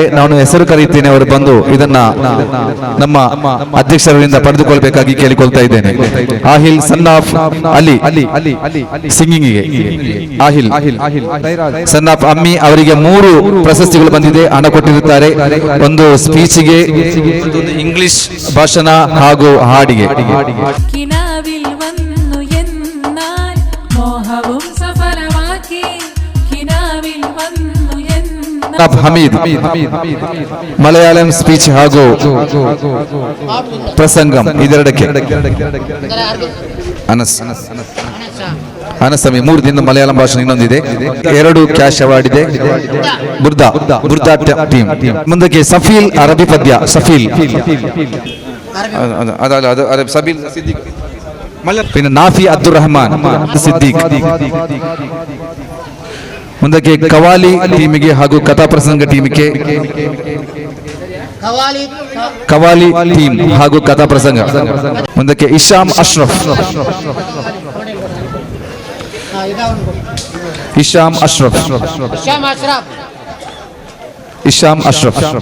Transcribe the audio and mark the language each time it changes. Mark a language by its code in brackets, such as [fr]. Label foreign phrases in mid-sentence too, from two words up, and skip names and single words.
[kn] ನಾನು ಹೆಸರು ಕರೆಯುತ್ತೇನೆ, ಅವರು ಬಂದು ಇದನ್ನ ನಮ್ಮ ಅಧ್ಯಕ್ಷರಿಂದ ಪಡೆದುಕೊಳ್ಬೇಕಾಗಿ ಕೇಳಿಕೊಳ್ತಾ ಇದ್ದೇನೆ. ಆಹಿಲ್ [en] son of [kn] ಅಲಿ ಸಿಂಗಿಂಗಿಗೆ ಆಹಿಲ್ [en] son of [kn] ಅಮ್ಮಿ ಅವರಿಗೆ 3 ಪ್ರಶಸ್ತಿಗಳು ಬಂದಿದೆ, ಹಣ ಕೊಟ್ಟಿರುತ್ತಾರೆ. ಒಂದು ಸ್ಪೀಚಿಗೆ, ಇಂಗ್ಲಿಷ್ ಭಾಷಣ ಹಾಗೂ ಹಾಡಿಗೆ. [ml] കിനാവിൽ വന്നു എന്നാൽ മോഹവും സഫലമാക്കി കിനാവിൽ വന്നു എന്നാൽ [kn] ಹಮೀದ್ ಮಲಯಾಳಂ ಸ್ಪೀಚ್ ಹಾಗೂ ಪ್ರಸಂಗಂ ಇದೆರಡಕ್ಕೆ. ಅನಸಮಿ 3 ದಿನ ಮಲಯಾಳಂ ಭಾಷಣ ಇನ್ನೊಂದಿದೆ. 2 [en] cash award [kn] ಇದೆ. ಬುರ್ದಾ ಟೀಮ್. ಮುಂದಕ್ಕೆ ಸಫೀಲ್ ಅರಬಿ ಪದ್ಯ. ಸಫೀಲ್ പിന്നെ നാഫി അബ്ദുർ റഹ്മാൻ ಸಿದ್ದೀಕ್. ಮುಂದಕ್ಕೆ ಕವಾಲಿ ಟೀಮಿಗೆ ಹಾಗೂ ಕಥಾಪ್ರಸಂಗ ಟೀಮಿಗೆ. ಕವಾಲಿ ಟೀಮ್ ಹಾಗೂ ಕಥಾಪ್ರಸಂಗ. ಮುಂದಕ್ಕೆ ಇಶಾಮ್ ಅಶ್ರಫ್. ಇಶಾಮ್ ಅಶ್ರಫ್.